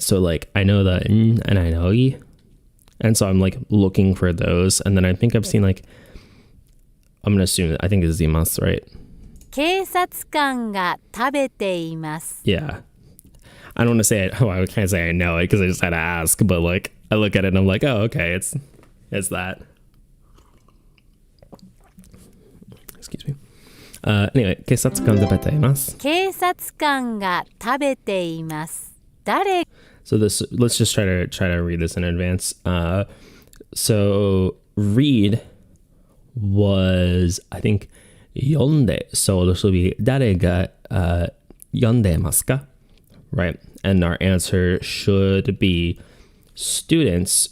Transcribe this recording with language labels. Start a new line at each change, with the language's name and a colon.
English: So like I know the n and I know i, and so I'm like looking for those, and then I think I've seen like, I'm gonna assume I think it's imasu, right?
Japanese: 警察官が食べています。
English: Yeah. I don't want to say it. Oh, I can't say I know it because I just had to ask, but like I look at it and I'm like, oh, okay, it's that. Excuse me. Anyway,
Japanese: 警察官が食べています。警察官が食べています。誰
English: So this, let's just try to read this in advance. So read was, I think, 読んで. So this will be
Japanese: 誰が読んでますか?
English: Right? And our answer should be students.